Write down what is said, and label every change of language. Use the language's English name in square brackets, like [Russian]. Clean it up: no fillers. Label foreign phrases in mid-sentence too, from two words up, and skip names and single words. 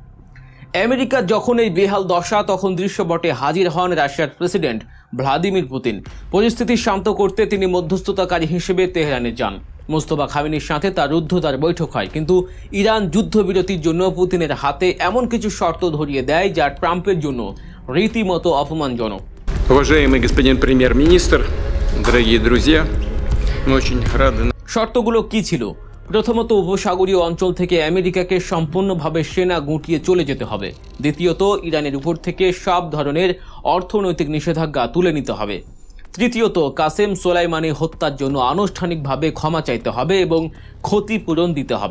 [Bangla] আমেরিকার যখন এই বেহাল দশা, তখন দৃশ্যপটে হাজির হন রাশিয়ার প্রেসিডেন্ট ভ্লাদিমির পুতিন। পরিস্থিতি শান্ত করতে তিনি মধ্যস্থতাকারী হিসেবে তেহরানে যান। মোজতবা খামেনির সাথে তার রুদ্ধদ্বার বৈঠক হয়, কিন্তু ইরান যুদ্ধবিরতির জন্য পুতিনের হাতে এমন কিছু শর্ত ধরিয়ে দেয় যা ট্রাম্পের জন্য রীতিমতো অপমানজনক। [Russian] Уважаемый господин премьер-министр, дорогие друзья, мы очень рады. [Bangla] শর্তগুলো কি ছিল? প্রথমত, উপসাগরীয় অঞ্চল থেকে আমেরিকাকে সম্পূর্ণভাবে সেনা গুটিয়ে চলে যেতে হবে। দ্বিতীয়ত, ইরানের উপর থেকে সব ধরনের অর্থনৈতিক নিষেধাজ্ঞা তুলে নিতে হবে। তৃতীয়ত, কাসেম সোলাইমানি হত্যার জন্য আনুষ্ঠানিকভাবে ক্ষমা চাইতে হবে এবং ক্ষতিপূরণ দিতে হবে।